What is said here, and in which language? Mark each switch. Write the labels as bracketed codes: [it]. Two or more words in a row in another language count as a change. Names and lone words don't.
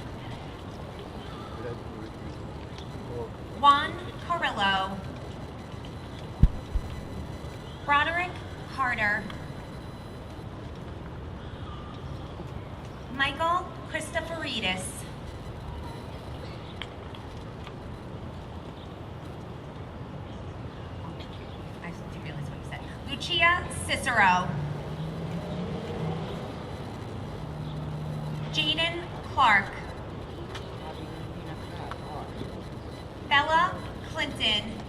[en] Juan Carrillo. Broderick Carter. Michael Christoforidis. I didn't realize what you said. Lucia Cicero. Jaden Clark. Bella Clinton.